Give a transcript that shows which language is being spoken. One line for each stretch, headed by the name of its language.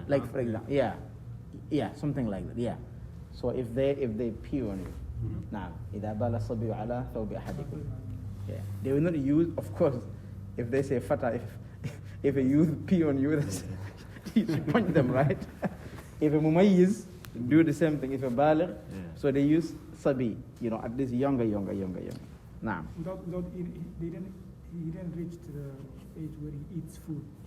English: Like for example, yeah, something like that. Yeah. So if they pee on you,
Arabic: نعم إذا بال الصبي على ثوب أحدكم.
English: Yeah. They will not use, of course, if they say fata, if a youth pee on you, you should punch them, right? If a mumayyiz do the same thing, if a baligh, so they use sabi, you know, at least younger. Nah. Without eating, he didn't reach to the age where he eats food.